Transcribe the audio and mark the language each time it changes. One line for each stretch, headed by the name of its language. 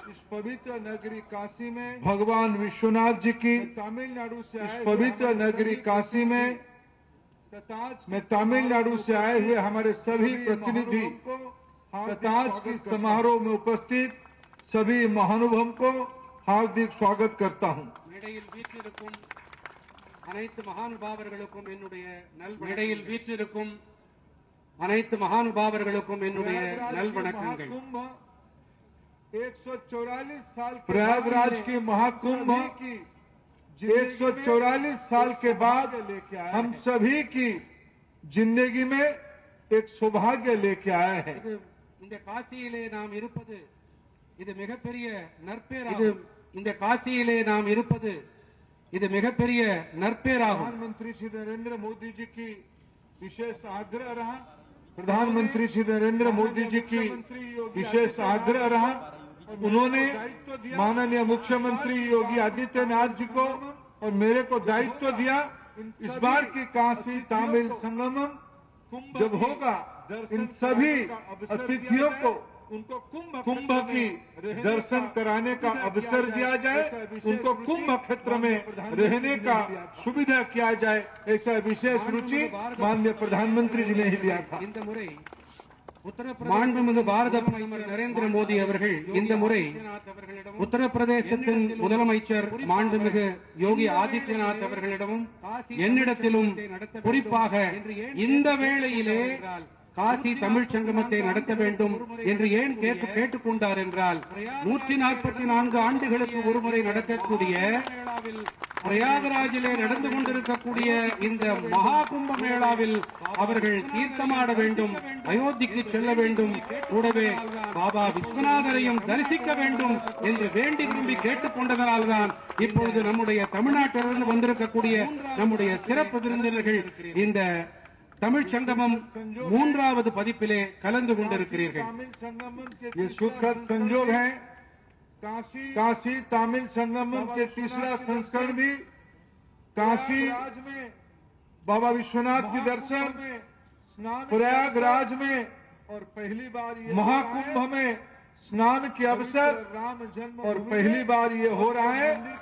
Hindi: इस पवित्र नगरी काशी में भगवान विश्वनाथ जी की तमिलनाडु से इस पवित्र नगरी काशी में मैं तमिलनाडु से आए हुए हमारे सभी प्रतिनिधि तथा आज की समारोह में उपस्थित सभी महानुभावों को हार्दिक स्वागत करता हूं।
Tamil: மேடையில் வீற்றிருக்கும் அனைத்து மகானுபாவர்களுக்கும் என்னுடைய மேடையில் வீற்றிருக்கும் அனைத்து மகானுபாவர்களுக்கும் என்னுடைய நல்வணக்கங்கள்।
Hindi: 144 साल प्रयागराज के महाकुंभ की 144 साल के बाद हम सभी की जिंदगी में एक सौभाग्य लेके आए हैं।
Tamil: இந்த காசியிலே நாம் இருப்பது இது மிகப்பெரிய நற்பேறாகும்। இந்த காசியிலே நாம் இருப்பது இது மிகப்பெரிய நற்பேறாகும்।
Hindi: प्रधानमंत्री श्री नरेंद्र मोदी जी की विशेष आग्रह रहा, प्रधानमंत्री श्री नरेंद्र मोदी जी की विशेष आग्रह रहा, उन्होंने माननीय मुख्यमंत्री योगी आदित्यनाथ जी को और मेरे को दायित्व दिया। इस बार की काशी तमिल संगमम जब होगा इन सभी अतिथियों को उनको कुंभ की दर्शन कराने का अवसर दिया जाए, उनको कुंभ क्षेत्र में रहने का सुविधा किया जाए, ऐसा विशेष रुचि माननीय प्रधानमंत्री जी ने ही लिया था।
Tamil: இந்த முறை மாண்புமிகு பாரத பிரதமர் நரேந்திர மோடி அவர்கள் இந்த முறை உத்தரப்பிரதேசத்தின் முதலமைச்சர் மாண்புமிகு யோகி ஆதித்யநாத் அவர்களிடமும் என்னிடத்திலும் குறிப்பாக இந்த வேளையிலே காசி தமிழ் சங்கமத்தை நடத்த வேண்டும் என்று ஏன் கேட்டுக்கொண்டார் என்றால் 144 ஆண்டுகளுக்கு ஒருமுறை நடக்கக்கூடிய பிரயாகராஜிலே நடந்து கொண்டிருக்கக்கூடிய இந்த மகா கும்ப மேளாவில் அவர்கள் தீர்த்தமாட வேண்டும், அயோத்திக்கு செல்ல வேண்டும், கூடவே பாபா விஸ்வநாதரையும் தரிசிக்க வேண்டும் என்று வேண்டி விரும்பி கேட்டுக்கொண்டதனால்தான் இப்பொழுது நம்முடைய தமிழ்நாட்டிலிருந்து வந்திருக்கக்கூடிய நம்முடைய சிறப்பு விருந்தினர்கள் இந்த தமிழ் சங்கமம் 3வது பதிப்பிலே கலந்து கொண்டிருக்கிறீர்கள்।
Hindi: ये सुखद संयोग है, काशी तमिल संगमम के तीसरा संस्करण भी काशी में बाबा विश्वनाथ के दर्शन, प्रयागराज में और पहली बार महाकुंभ में स्नान के अवसर और पहली बार ये हो रहा है।